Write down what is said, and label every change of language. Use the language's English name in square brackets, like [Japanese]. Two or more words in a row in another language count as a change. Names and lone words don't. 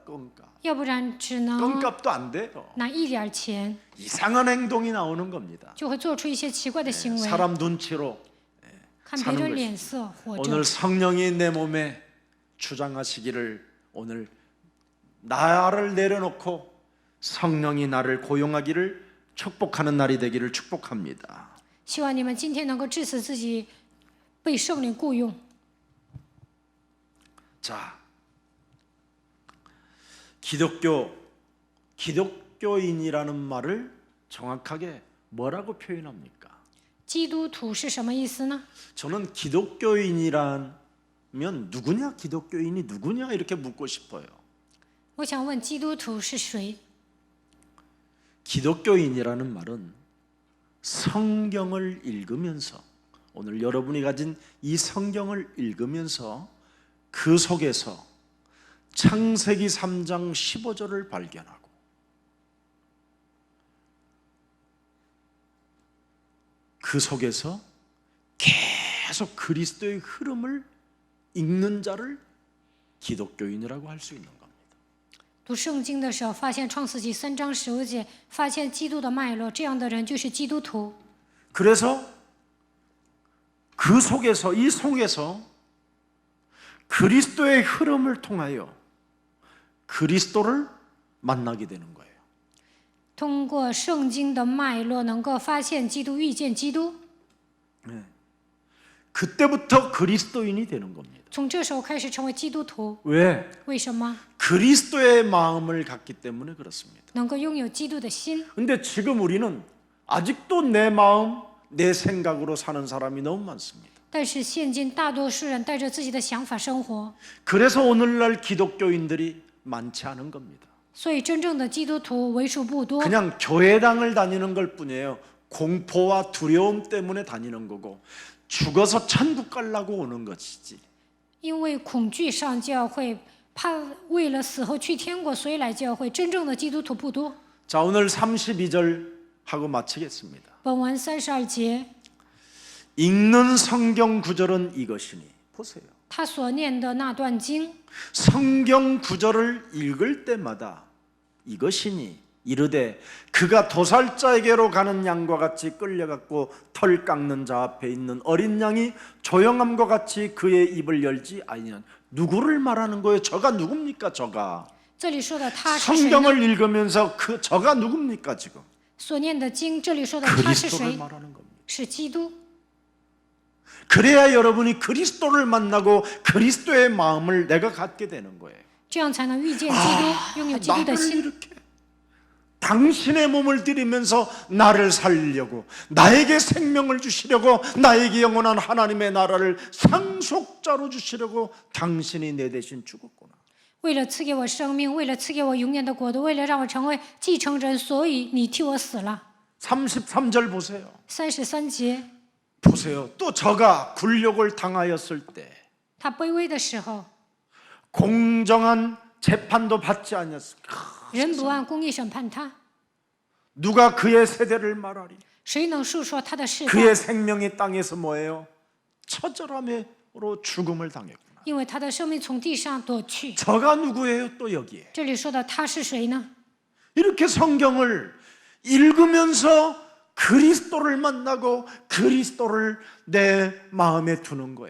[Korean] 껌값. [Chinese] 要不然只能 [Korean] 껌값도 안 돼요. [Chinese] 拿一点钱， [Korean] 이상한 행동이 나오는 겁니다. [Chinese] 就会做出一些奇怪的行为， [Korean] 사람 눈치로 [Chinese] 看别人脸色活着。 [Korean] 오늘 성령이 내 몸에 주장하시기를 오늘 나를 내려놓고 성령이 나를 고용하기를 축복하는 날이 되기를 축복합니다. [Chinese] 希望你们今天能够致死自己被圣灵雇用。 [Korean] 자, 기독교인이라는 말을 정확하게 뭐라고 표현합니까? [Chinese] 基督徒是什么意思呢？ [Korean] 저는 기독교인이라면 누구냐? 기독교인이 누구냐? 이렇게 묻고 싶어요. [Chinese] 我想问基督徒是谁？ [Korean] 기독교인이라는 말은 성경을 읽으면서 오늘 여러분이 가진 이 성경을 읽으면서 그 속에서 창세기 3장 15절을 발견하고 그 속에서 계속 그리스도의 흐름을 읽는 자를 기독교인이라고 할 수 있는 겁니다. [Chinese] 读圣经的时候，发现创世纪3章15节，发现基督的脉络，这样的人就是基督徒。 [Korean] 그래서 그 속에서 이 속에서 그리스도의 흐름을 통하여 그리스도를 만나게 되는 거예요. [Chinese] 通过圣经的脉络，能够发现基督，遇见基督。 [Korean] 그때부터 그리스도인이 되는 겁니다. [Chinese] 从这时候开始成为基督徒。 [Korean] 왜? [Chinese] 为什么？ [Korean] 그리스도의 마음을 갖기 때문에 그렇습니다. [Chinese] 能够拥有基督的心。 [Korean] 근데 지금 우리는 아직도 내 마음, 내 생각으로 사는 사람이 너무 많습니다. [Chinese] 但是现今大多数人带着自己的想法生活， [Korean] 그래서 오늘날 기독교인들이 많지 않은 겁니다. [Chinese] 所以真正的基督徒为数不多。 [Korean] 그냥 교회당을 다니는 걸 뿐이에요. 공포와 두려움 때문에 다니는 거고 죽어서 천국 가려고 오는 것이지. [Chinese] 因为恐惧上教会，怕为了死后去天国，所以来教会。真正的基督徒不多。 [Korean] 자, 오늘 32절 하고 마치겠습니다. [Chinese] 本文32节， [Korean] 읽는 성경 구절은 이것이니 보세요. [Chinese] 他所念的那段经， [Korean] 성경 구절을 읽을 때마다 이것이니 이르되 그가 도살자에게로 가는 양과 같이 끌려갔고 털 깎는 자 앞에 있는 어린 양이 조용함과 같이 그의 입을 열지 아니한 누구를 말하는 거예요? 저가 누굽니까? 저가 [Chinese] 这里说的他是谁呢？ [Korean] 성경을 읽으면서 그 저가 누굽니까? 지금 [Chinese] 所念的经，这里说的他是 [Korean] 그리스도를 [Chinese] 谁？ [Korean] 말하는 겁니다. [Chinese] 是基督。 [Korean] 그래야 여러분이 그리스도를 만나고 그리스도의 마음을 내가 갖게 되는 거예요. [Chinese] 这样才能遇见基督，拥有基督的 [Korean] 나를 [Chinese] 心。 [Korean] 이렇게 당신의 몸을 들이면서 나를 살리려고 나에게 생명을 주시려고 나에게 영원한 하나님의 나라를 상속자로 주시려고 당신이 내 대신 죽었구나. [Chinese] 为了赐给我生命，为了赐给我永远的国度，为了让我成为继承人，所以你替我死了。 [Korean] 33절 보세요. [Chinese] 33节， [Korean] 보세요. 또 저가 굴욕을 당하였을 때 [Chinese] 他卑微的时候， [Korean] 공정한 재판도 받지 않았을까? [Chinese] 人不按公义审判他， [Korean] 누가 그의 세대를 말하리? [Chinese] 谁能述说他的事干？ [Korean] 그의 생명이 땅에서 뭐예요? 처절함으로 죽음을 당했구나. [Chinese] 因为他的生命从地上夺去。 [Korean] 저가 누구예요? 또 여기에 [Chinese] 这里说的他是谁呢？ [Korean] 이렇게 성경을 읽으면서 그리스도를 만나고 그리스도를 내 마음에 두는 거예요.